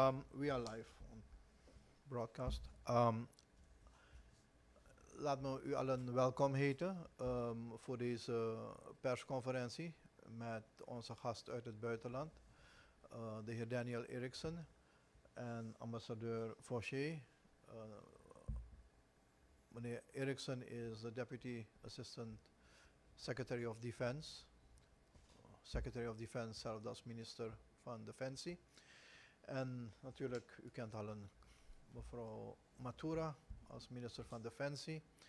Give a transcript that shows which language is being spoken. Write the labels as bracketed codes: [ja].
[en] We are live on broadcast. [nl] Laat me u allen welkom heten voor deze persconferentie met onze gast uit het buitenland, de heer Daniel Erikson en ambassadeur Fauché. [en] Meneer Erikson is the Deputy Assistant Secretary of Defense. Secretary of Defense [nl] zelfs als minister van Defensie. En natuurlijk, u kent allen mevrouw Mathoera als minister van Defensie.